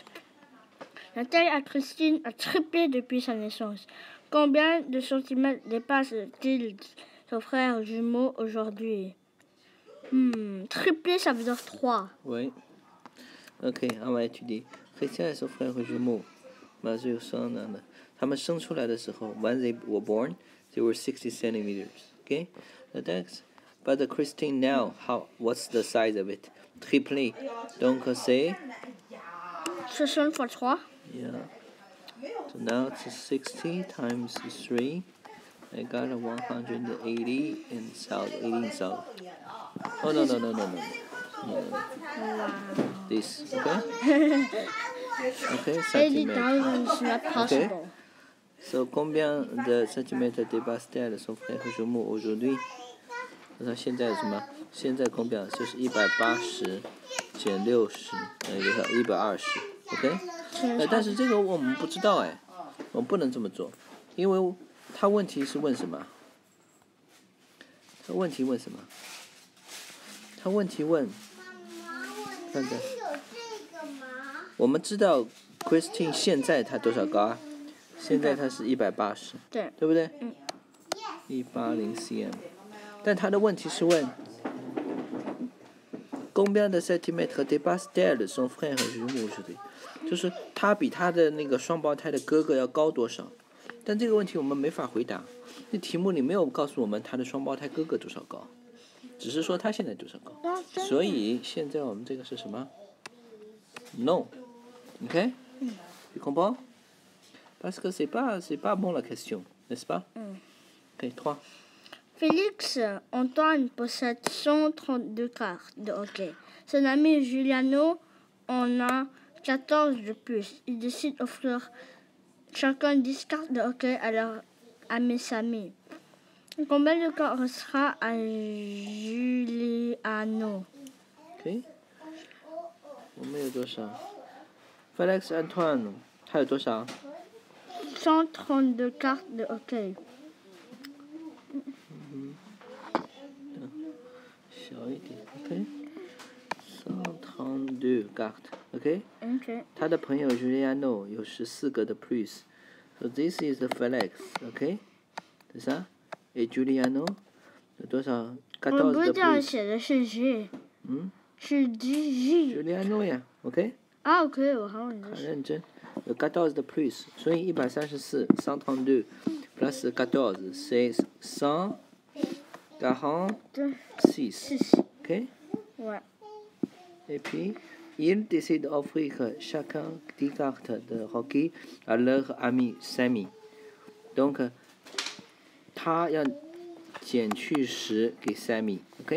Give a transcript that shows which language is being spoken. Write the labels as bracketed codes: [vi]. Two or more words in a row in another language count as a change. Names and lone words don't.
[fr] La taille à Christine a triplé depuis sa naissance. Combien de centimètres dépasse-t-il son frère jumeau aujourd'hui? Triplé, ça veut dire 3. Oui. OK, on va étudier. Christian et son frère jumeau, Mathieu son and [zh] 他们生出来的时候 [en] when they were born, they were 60 centimeters. Okay? The next, but the Christine now, what's the size of it? [fr] Triplé. Donc c'est 60 fois 3. [en] yeah. So now it's 60 times 3. I got a 180 in south, 80 in south. Oh no. This, okay? Okay, 80,000 centimeters. is not possible. So, [fr] combien de centimètres dépasse-t-elle son frère jumeau aujourd'hui? [zh] 那现在什么？现在combien？就是180减60，等于多少？120。OK？但是这个我们不知道哎，我们不能这么做，因为他问题是问什么？他问题问什么？他问题问，看着，我们知道 Christine 现在她多少高啊？现在她是180，对不对？180 cm。但他的问题是问 [fr] combien de centimètres dépasse-t-elle son frère jumeau aujourd'hui？ [zh] 就是他比他的那个双胞胎的哥哥要高多少？但这个问题我们没法回答，那题目里没有告诉我们他的双胞胎哥哥多少高，只是说他现在多少高。所以现在我们这个是什么 ？No。OK？ [fr] Tu comprends？ Parce que c'est pas bon la question, n'est-ce pas? [en] OK, 3. [fr] Félix Antoine possède 132 cartes de hockey. Son ami Giuliano en a 14 de plus. Il décide d'offrir chacun 10 cartes de hockey à leur ami Samy. Combien de cartes restera à Giuliano? [zh] OK， 我们有多少 ？Félix Antoine 他有多少 [fr] 132 cartes de hockey. [zh] 小一点 ，OK。132 cartes，OK。他的朋友 Giuliano 有14个的 plus， [en] so this is the Felix，OK， [fr] c'est ça？ [zh] Et Giuliano 有多少 ？14 的 plus。我不是这样写的，是 G。是 G。 Giuliano 呀 ，OK。啊 ，OK， 我好很认真。有14的 plus， 所以134 132 plus 14 c'est 146。OK？ [fr] Ouais. Et puis, ils décident d'offrir chacun 10 cartes de hockey à leur ami Sammy. Donc, [zh] 他要减去10给 Sammy，OK？